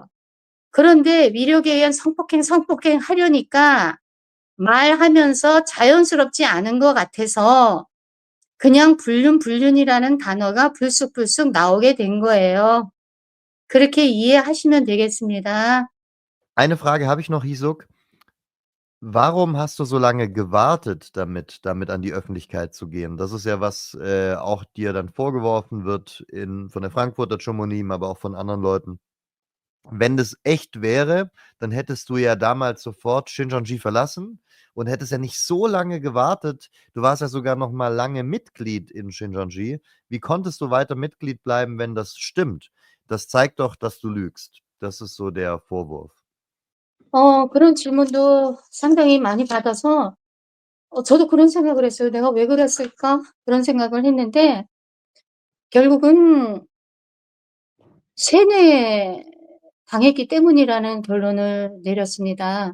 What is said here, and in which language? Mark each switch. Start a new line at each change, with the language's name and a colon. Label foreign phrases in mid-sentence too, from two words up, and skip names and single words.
Korean: 그런데 위력에 의한 성폭행 하려니까 말하면서 자연스럽지 않은 것 같아서 그냥 불륜이라는 단어가 불쑥불쑥 나오게 된 거예요. 그렇게 이해하시면 되겠습니다.
German: Eine Frage habe ich noch, Hisuk. Warum hast du so lange gewartet damit an die Öffentlichkeit zu gehen? Das ist ja, was auch dir dann vorgeworfen wird von der Frankfurter Chomonim, aber auch von anderen Leuten. wenn das echt wäre, dann hättest du ja damals sofort Shincheonji verlassen und hättest ja nicht so lange gewartet. Du warst ja sogar noch mal lange Mitglied in Shincheonji. Wie konntest du weiter Mitglied bleiben, wenn das stimmt? Das zeigt doch, dass du lügst. Das ist so der Vorwurf.
Korean: 그런 질문도 상당히 많이 받아서 저도 그런 생각을 했어요. '내가 왜 그랬을까?' 그런 생각을 했는데 결국은 세뇌당했기 때문이라는 결론을 내렸습니다.